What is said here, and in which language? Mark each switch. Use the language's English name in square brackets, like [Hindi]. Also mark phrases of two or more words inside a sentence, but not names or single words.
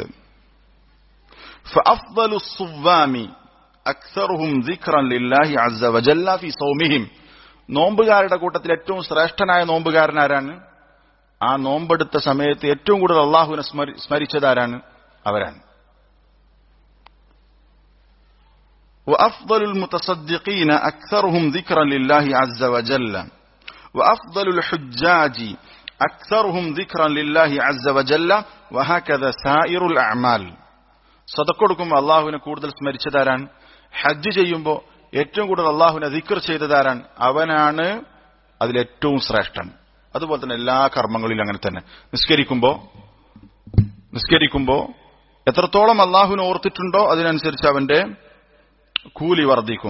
[Arabic] فأفضل الصوام أكثرهم ذكرا لله عز وجل في صومهم, [Malayalam] നോമ്പുകാരുടെ കൂട്ടത്തിൽ ഏറ്റവും ശ്രേഷ്ഠനായ നോമ്പുകാരൻ ആരാണ്? ആ നോമ്പെടുത്ത സമയത്ത് ഏറ്റവും കൂടുതൽ അള്ളാഹുവിനെ സ്മരിച്ചതാരാണ്? അവരാണ്. [Arabic] وأفضل المتصدقين أكثرهم ذكرا لله عز وجل وأفضل الحجاج أكثرهم ذكرا لله عز وجل وهكذا سائر الأعمال. [Malayalam] സദഖ അള്ളാഹുവിനെ കൂടുതൽ സ്മരിച്ചതാരാൻ? ഹജ്ജ് ചെയ്യുമ്പോൾ ഏറ്റവും കൂടുതൽ അള്ളാഹുവിനെ ദിക്ർ ചെയ്തതാരാൻ? അവനാണ് അതിലേറ്റവും ശ്രേഷ്ഠൻ. അതുപോലെ തന്നെ എല്ലാ കർമ്മങ്ങളിലും അങ്ങനെ തന്നെ. നിസ്കരിക്കുമ്പോ എത്രത്തോളം അള്ളാഹുവിനെ ഓർത്തിട്ടുണ്ടോ അതിനനുസരിച്ച് അവന്റെ കൂലി വർദ്ധിക്കും.